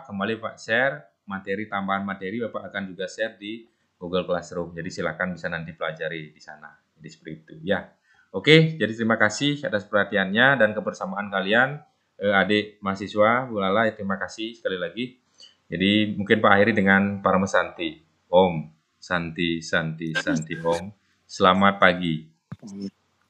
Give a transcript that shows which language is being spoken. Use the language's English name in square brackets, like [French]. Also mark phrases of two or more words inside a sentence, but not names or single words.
[Indonesian] Kembali Pak share materi tambahan materi Bapak akan juga share di Google Classroom. Jadi silakan bisa nanti pelajari di sana. Jadi seperti itu ya. Oke, jadi terima kasih atas perhatiannya dan kebersamaan kalian. Adik mahasiswa Bu Lala, terima kasih sekali lagi. Jadi mungkin Pak akhiri dengan Parama Santi. [Sanskrit] Om Santi Santi Santi Om. [Indonesian] Selamat pagi.